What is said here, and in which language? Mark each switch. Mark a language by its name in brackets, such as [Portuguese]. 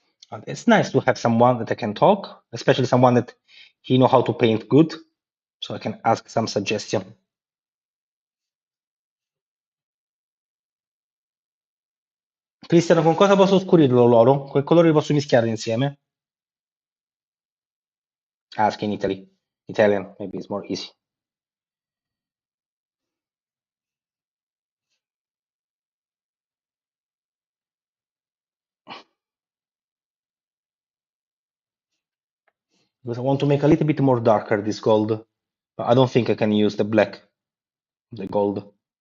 [English] And it's nice to have someone that I can talk, especially someone that he know how to paint good, so I can ask some suggestion. [Italian] Cristiano, con cosa posso scurirlo l'oro? Che colori posso mischiare insieme? [English] Ask in Italy. Italian, maybe it's more easy. Because I want to make a little bit more darker this gold. But I don't think I can use the black, the gold.